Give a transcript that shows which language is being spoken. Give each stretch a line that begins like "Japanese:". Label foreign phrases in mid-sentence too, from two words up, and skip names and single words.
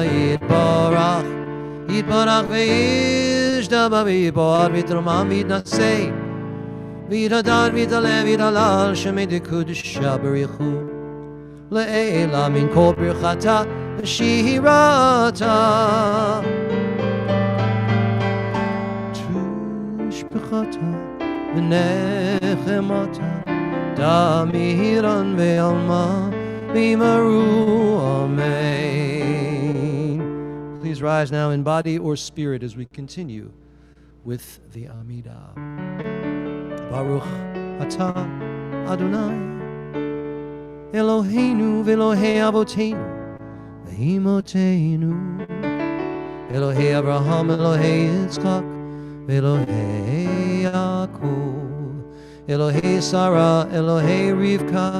Aramaic: יתברך וישתבח ויתפאר ויתרומם ויתנשא, ויתהדר ויתעלה ויתהלל שמה דקודשא בריך הוא, לעלא מן כל ברכתא שירתא תשבחתא ונחמתא דאמירן בעלמא ואמרו אמן.
English: Please rise now in body or spirit as we continue with the Amidah.
Hebrew: ברוך אתה אדני אלהינו ואלהי אבותינו ואמותינו אלהי אברהם, אלהי יצחק ואלהי יעקב אלהי שרה, אלהי רבקה